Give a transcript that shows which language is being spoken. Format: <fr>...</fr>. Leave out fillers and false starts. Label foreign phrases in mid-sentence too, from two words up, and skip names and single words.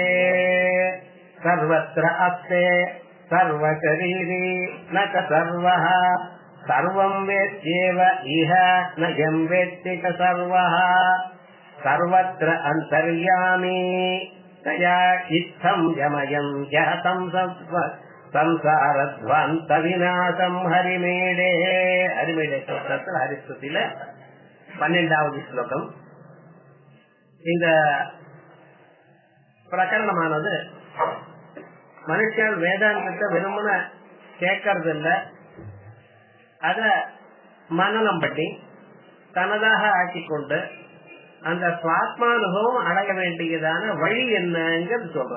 <sa>सर्वत्र अस्ते सर्वशरीरे न च सर्वः सर्वं वेत्त्येव इह न यं वेत्ति च सर्वः सर्वत्र अन्तर्यामि तया इत्थं यमयं यहतं संसारध्वंसविनाशं हरिमीडे।</sa> <ta>हरिमीडे ஸ்லோகத்தில் ஹரிஸ்துதியில 12வது ஸ்லோகம். இந்த பிரகரணமானது மனுஷன் வேதாந்தத்தை விரும்பின கேட்கறது இல்லை, அத மனனம் பண்ணி தனதாக ஆக்கிக்கொண்டு அந்த சுவாத்மானுபவம் அடைய வேண்டியதான வழி என்னங்கிறது சொல்றது.</ta>